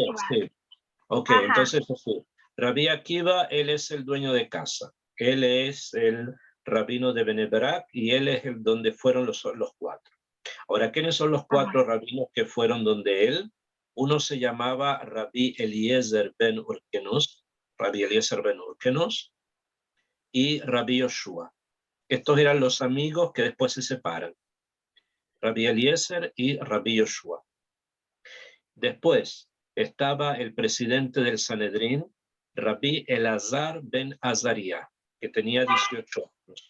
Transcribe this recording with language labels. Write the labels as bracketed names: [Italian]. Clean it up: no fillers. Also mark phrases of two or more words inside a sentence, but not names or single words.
[Spanish] Akiva. sí. Ok, Ajá. entonces sí. Rabbi Akiva, él es el dueño de casa. Él es el rabino de Benebrak y él es el donde fueron los 4. Ahora, ¿quiénes son los 4 Ajá. rabinos que fueron donde él? Uno se llamaba Rabbi Eliezer ben Urkenus, Rabbi Eliezer ben Urkenus, y Rabbi Yoshua. Estos eran los amigos que después se separan. Rabbi Eliezer y Rabbi Yoshua. Después estaba el presidente del Sanedrín, Rabbi Elazar ben Azaria, que tenía 18 años.